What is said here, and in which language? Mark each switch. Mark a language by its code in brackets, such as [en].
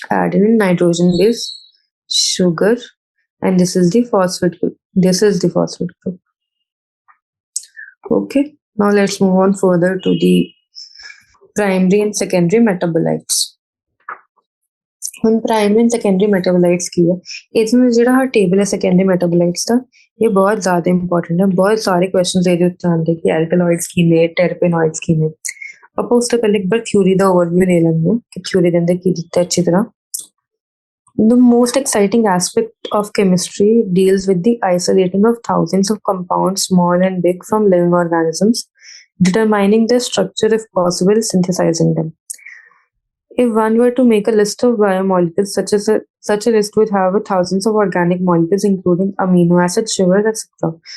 [en] Adenine nitrogen base sugar and this is the phosphate group. This is the phosphate group. Okay, now let's move on further to the primary and secondary metabolites. [pa] ਹੁਣ primary and secondary ਮੈਟਾਬੋਲਾਈਟਸ ਕੀ ਹੈ? इसमें ਜਿਹੜਾ table ਹੈ secondary ਮੈਟਾਬੋਲਾਈਟਸ ਦਾ ਇਹ ਬਹੁਤ ਜ਼ਿਆਦਾ important ਹੈ। ਬਹੁਤ ਸਾਰੇ ਕੁਐਸਚਨਸ ਇਹਦੇ ਉੱਤੇ ਆਉਂਦੇ ਕਿ ਐਲਕਲੋਇਡਸ ਕੀ ਨੇ, ਟਰਪੇਨੋਇਡਸ ਕੀ ਨੇ। ਆਪਾਂ ਉਸ ਤੋਂ ਪਹਿਲੇ ਇੱਕ ਵਾਰ ਥਿਊਰੀ ਦਾ ਓਵਰਵਿਊ ਲੈ ਲੈਂਦੇ ਹਾਂ ਕਿ ਥਿਊਰੀ ਦੇ ਅੰਦਰ ਕੀ ਦਿੱਤਾ ਅੱਛੀ ਤਰ੍ਹਾਂ। [en] The most exciting aspect of chemistry deals with the isolating of thousands of compounds, small and big, from living organisms, determining their structure, if possible, synthesizing them. If one were to make a list of biomolecules, such a list would have thousands of organic molecules, including amino acids, sugars, etc.